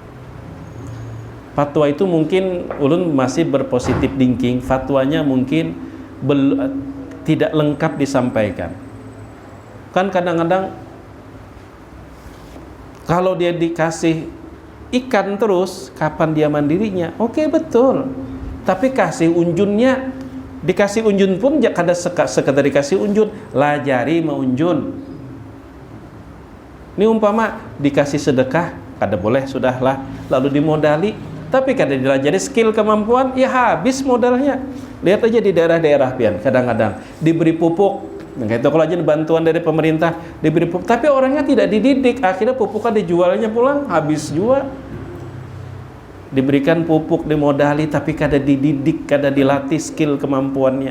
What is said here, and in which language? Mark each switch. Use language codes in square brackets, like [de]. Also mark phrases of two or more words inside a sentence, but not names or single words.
[id] Fatwa itu mungkin ulun masih berpositif thinking, fatwanya mungkin tidak lengkap disampaikan. Kan kadang-kadang kalau dia dikasih ikan terus, kapan dia mandirinya? Oke, betul. Tapi kasih unjunnya, [bjn] dikasih unjun pun kada sekedar dikasih unjun, lajari meunjun. [id] Ini umpama dikasih sedekah, kada boleh, sudahlah, lalu dimodali, tapi kada dilajari skill kemampuan, ya habis modalnya. Lihat aja di daerah-daerah pian, kadang-kadang diberi pupuk, itu kalau aja bantuan dari pemerintah diberi pupuk, tapi orangnya tidak dididik, akhirnya pupuknya dijualnya pulang, habis juga. Diberikan pupuk, dimodali, tapi kada dididik, kada dilatih skill kemampuannya.